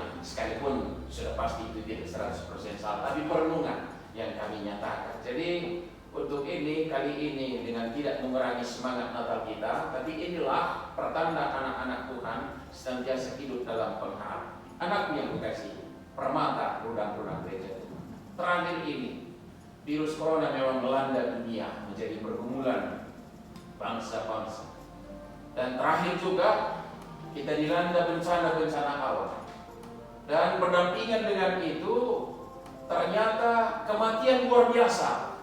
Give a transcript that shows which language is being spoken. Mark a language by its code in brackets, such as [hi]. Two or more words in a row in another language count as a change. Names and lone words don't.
[id] Sekalipun sudah pasti itu tidak 100% salah, tapi perenungan yang kami nyatakan. Jadi untuk ini, kali ini dengan tidak mengurangi semangat Natal kita, tapi inilah pertanda anak-anak Tuhan senantiasa hidup dalam pengharapan. Anakku yang kekasih, Permata, rudang-rudang gereja Tuhan. Terakhir ini, virus corona memang melanda dunia, menjadi pergumulan bangsa-bangsa. Dan terakhir juga, kita dilanda bencana-bencana alam. Dan berdampingan dengan itu, ternyata kematian luar biasa.